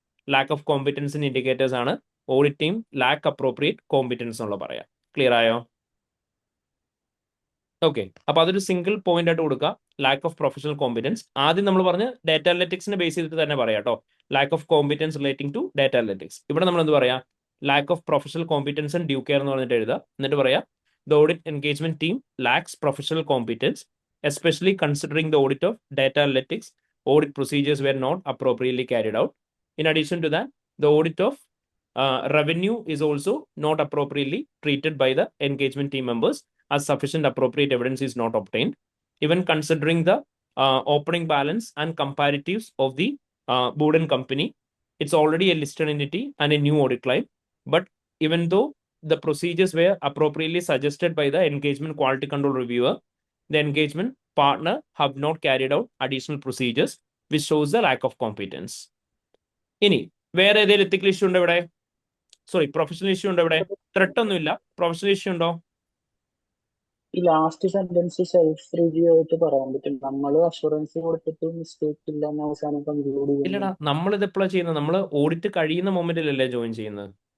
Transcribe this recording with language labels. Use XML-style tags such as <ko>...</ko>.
<ml>Lack of കോമ്പറ്റൻസിന്റെ indicators ആണ്. Audit team lakh appropriate competence എന്നുള്ള പറയാം. ക്ലിയർ ആയോ? ഓക്കെ, അപ്പൊ അതൊരു സിംഗിൾ പോയിന്റ് ആയിട്ട് കൊടുക്കുക, ലാക്ക് ഓഫ് പ്രൊഫഷണൽ കോമ്പറ്റൻസ്. ആദ്യം നമ്മൾ പറഞ്ഞ് ഡാറ്റ അനലിറ്റിക്സിനെ ബേസ് ചെയ്തിട്ട് തന്നെ പറയാം കേട്ടോ. Lack of competence relating to data analytics. ഇവിടെ നമ്മൾ എന്ത് പറയാം? Lack of professional competence and dew care എന്ന് പറഞ്ഞിട്ട് എഴുതുക. എന്നിട്ട് പറയാം</ml> <en>the audit engagement team lacks professional competence, especially considering the audit of data analytics audit procedures were not appropriately carried out. In addition to that, the audit of revenue is also not appropriately treated by the engagement team members, as sufficient appropriate evidence is not obtained. Even considering the opening balance and comparatives of the Burton company, it's already a listed entity and a new audit client. But even though the procedures were appropriately suggested by the engagement quality control reviewer, the engagement partner have not carried out additional procedures, which shows the lack of competence.</en> <ml>ഇനി വേറെ ഏതെങ്കിലും എത്തിക്കൽ issue ഉണ്ടോ ഇവിടെ? Sorry, professional issue ഉണ്ടോ ഇവിടെ? Threat ഒന്നുമില്ല. Professional issue ഉണ്ടോ? ഈ ലാസ്റ്റ് സെന്റൻസ് സെൽഫ് റിവ്യൂ ആയിട്ട് പറയാൻ പറ്റും. നമ്മൾ അഷുറൻസ് കൊടുത്തിട്ട് മിസ്റ്റേക്ക് ഇല്ല എന്ന് അവസാനം കൺക്ലൂഡ് ചെയ്യുന്നു. ഇല്ലടാ, നമ്മൾ ഇത് എപ്പോഴാണ് ചെയ്യുന്നത്? നമ്മൾ ഓഡിറ്റ് കഴിയുന്ന മൊമെന്റിലല്ലേ ജോയിൻ ചെയ്യുന്നത്.</ml>